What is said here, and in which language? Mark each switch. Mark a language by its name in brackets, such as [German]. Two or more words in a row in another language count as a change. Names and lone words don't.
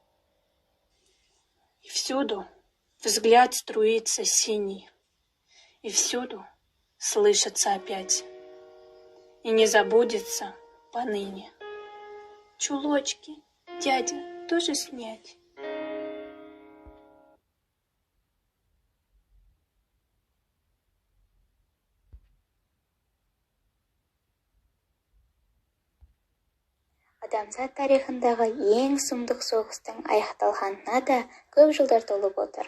[Russian] И всюду взгляд струится синий, и всюду слышится опять, и не забудется поныне. Чулочки, дядя, тоже снять? [Kazakh] Адамзат тарихындағы ең сұмдық соғыстың аяқталғанына да көп жылдар толып отыр.